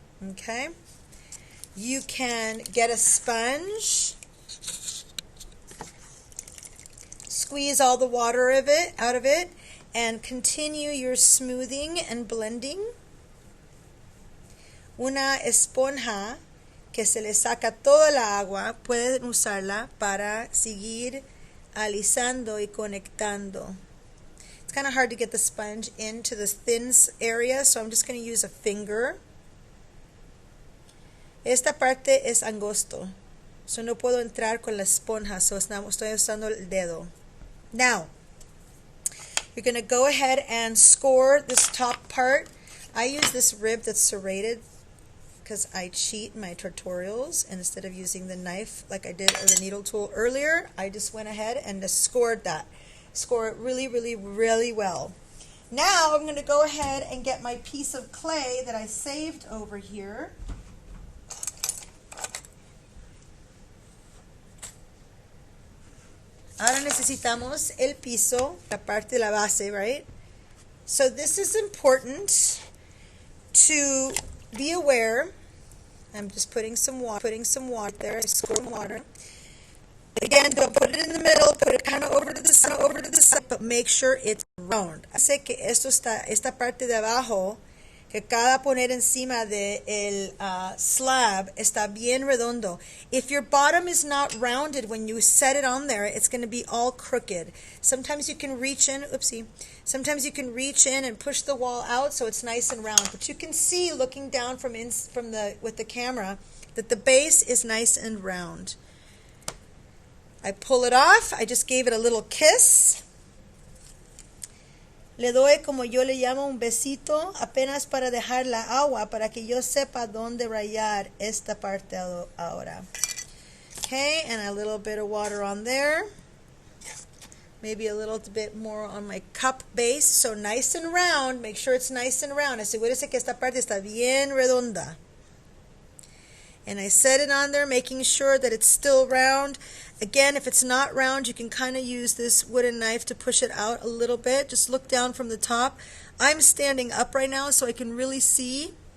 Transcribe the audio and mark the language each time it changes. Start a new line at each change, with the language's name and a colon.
English: Okay, you can get a sponge, squeeze all the water out of it, and continue your smoothing and blending.
Spanish: Una esponja que se le saca toda la agua, pueden usarla para seguir alisando y conectando.
English: It's kind of hard to get the sponge into the thin area, so I'm just going to use a finger.
Spanish: Esta parte es angosto. So no puedo entrar con la esponja, so estoy usando el dedo.
English: Now, you're going to go ahead and score this top part. I use this rib that's serrated because I cheat in my tutorials, and instead of using the knife like I did or the needle tool earlier, I just went ahead and just scored that. Score it really, really, really well. Now I'm going to go ahead and get my piece of clay that I saved over here.
Spanish: Ahora necesitamos el piso, la parte de la base, right?
English: So this is important to be aware. I'm just putting some water there. I squirt water. Again, don't put it in the middle. Put it kind of over to the side, but make sure it's round.
Spanish: Hace que esta parte de abajo, que cada poner encima de el slab está bien redondo.
English: If your bottom is not rounded when you set it on there, it's going to be all crooked. Sometimes you can reach in, sometimes you can reach in and push the wall out so it's nice and round. But you can see looking down with the camera that the base is nice and round. I pull it off. I just gave it a little kiss.
Spanish: Le doy, como yo le llamo, un besito apenas para dejar la agua para que yo sepa dónde rayar esta parte ahora.
English: Okay, and a little bit of water on there. Maybe a little bit more on my cup base. So nice and round. Make sure it's nice and round.
Spanish: Asegúrese que esta parte está bien redonda.
English: And I set it on there, making sure that it's still round. Again, if it's not round, you can kind of use this wooden knife to push it out a little bit. Just look down from the top. I'm standing up right now so I can really see.